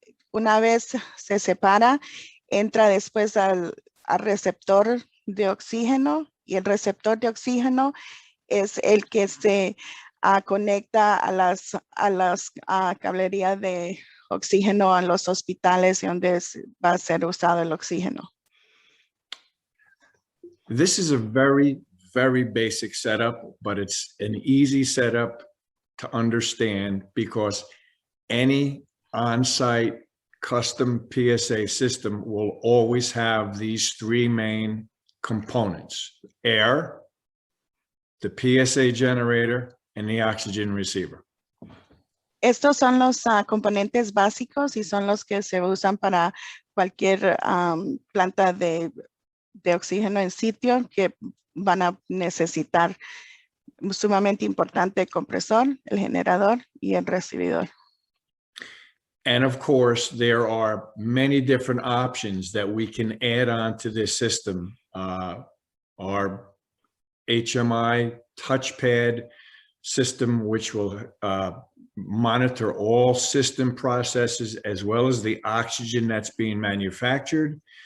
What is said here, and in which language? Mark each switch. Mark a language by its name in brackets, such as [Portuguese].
[Spanish] Una vez se separa, entra después al receptor de oxígeno y el receptor de oxígeno es el que se conecta a las cablerías de oxígeno a los hospitales donde va a ser usado el oxígeno. [English] This is a very, very basic setup, but it's an easy setup to understand because any on-site custom PSA system will always have these three main components: air, the PSA generator, and the oxygen receiver. [Spanish] Estos son los componentes básicos y son los que se usan para cualquier planta de oxígeno en sitio que van a necesitar. Sumamente importante el compresor, el generador y el recibidor. [English] And of course, there are many different options that we can add on to this system. Our HMI touchpad system, which will monitor all system processes as well as the oxygen that's being manufactured.